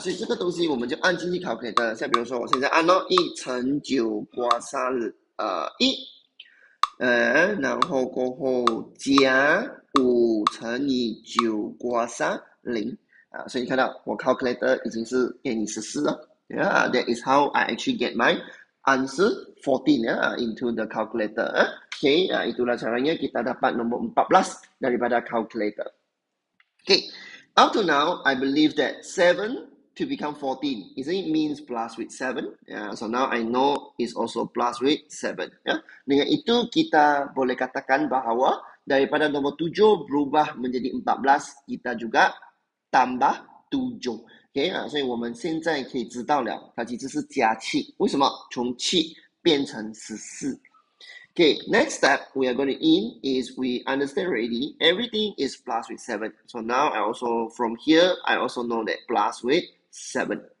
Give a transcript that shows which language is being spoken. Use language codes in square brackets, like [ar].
[zh] 所以这个东西我们就按进去 calculator。像比如说我现在按1乘9 kuasa 1，然后过后加5乘以9 kuasa 0。所以你看到我 calculator 已经是给你14了。 [en] That is how I actually get my answer 14 into the calculator. [ms] Okay, itulah caranya kita dapat nombor 14 daripada calculator. [en] Okay, up to now, I believe that 7 to become 14, isn't it means plus with 7? So now I know it's also plus with 7. [ms] Dengan itu kita boleh katakan bahawa daripada nombor 7 berubah menjadi 14, kita juga tambah 7。 [zh] OK 所以我们现在可以知道了，它其实是加7。为什么？从7变成14。 [en] Okay, next step we are going to in is we understand already everything is plus with 7. So now I also from here I also know that plus with 7.